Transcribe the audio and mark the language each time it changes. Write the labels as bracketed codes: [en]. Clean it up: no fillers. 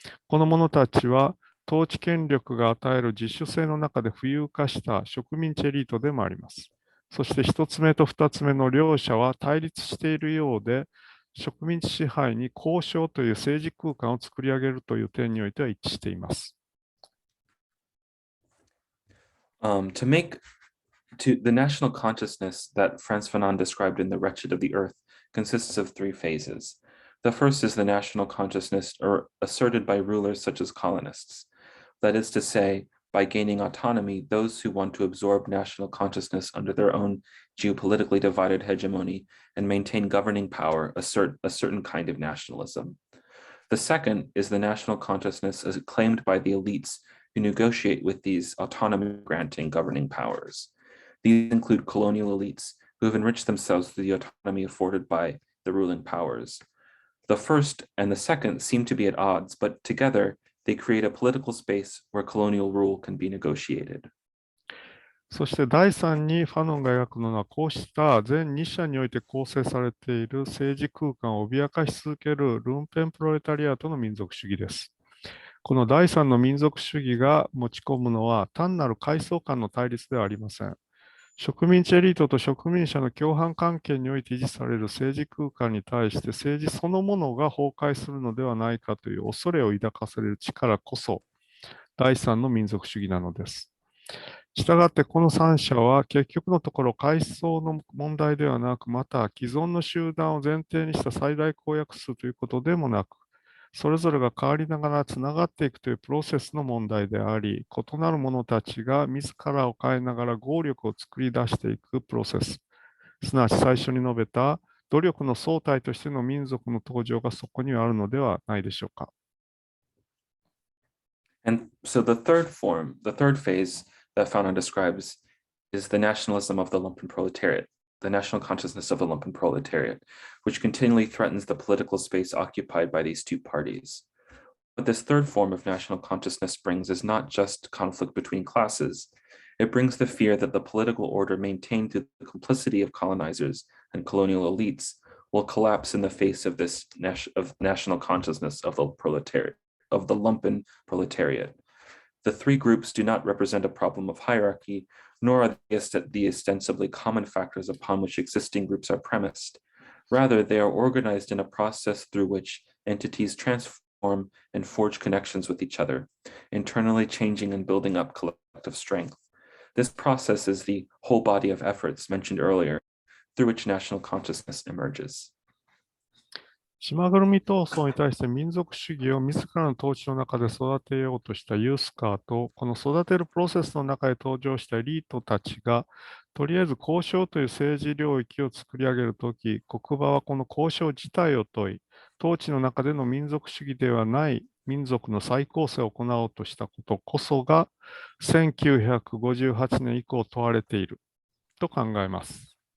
[ja] この者たちは統治権力が与える自主性の中で浮遊化した植民地エリートでもあります。そして一つ目と二つ目の両者は対立しているようで、植民地支配に交渉という政治空間を作り上げるという点においては一致しています。 [en] The national consciousness that Frantz Fanon described in The Wretched of the Earth consists of three phases. The first is the national consciousness asserted by rulers such as colonists. That is to say, by gaining autonomy, those who want to absorb national consciousness under their own geopolitically divided hegemony and maintain governing power assert a certain kind of nationalism. The second is the national consciousness as claimed by the elites who negotiate with these autonomy-granting governing powers. These include colonial elites who have enriched themselves through the autonomy afforded by the ruling powers. The first and the second seem to be at odds, but together they create a political space where colonial rule can be negotiated. [ja] そして第3にファノンが描くのはこうした全2者において構成されている政治空間を脅かし続けるルンペンプロレタリアートの民族主義です。この第3の民族主義が持ち込むのは単なる階層間の対立ではありません。植民地エリートと植民者の共犯関係において維持される政治空間に対して政治そのものが崩壊するのではないかという恐れを抱かされる力こそ第三の民族主義なのです。したがってこの3者は結局のところ階層の問題ではなく、また既存の集団を前提にした最大公約数ということでもなく、それぞれが変わりながらつながっていくというプロセスの問題であり、異なる者たちが自らを変えながら合力を作り出していくプロセス。すなわち最初に述べた努力の総体としての民族の登場がそこにはあるのではないでしょうか。 [en] And so the third phase that Fanon describes is the nationalism of the lumpen proletariat, the national consciousness of the lumpen proletariat, which continually threatens the political space occupied by these two parties. What this third form of national consciousness brings is not just conflict between classes. It brings the fear that the political order maintained through the complicity of colonizers and colonial elites will collapse in the face of this national consciousness of the proletariat, of the lumpen proletariat. The three groups do not represent a problem of hierarchy, nor are they the ostensibly common factors upon which existing groups are premised. Rather, they are organized in a process through which entities transform and forge connections with each other, internally changing and building up collective strength. This process is the whole body of efforts mentioned earlier, through which national consciousness emerges. [ja] 島ぐるみ闘争に対して民族主義を自らの統治の中で育てようとしたユースカーと、この育てるプロセスの中で登場したエリートたちが、とりあえず交渉という政治領域を作り上げるとき、国場はこの交渉自体を問い、統治の中での民族主義ではない民族の再構成を行おうとしたことこそが、1958年以降問われていると考えます。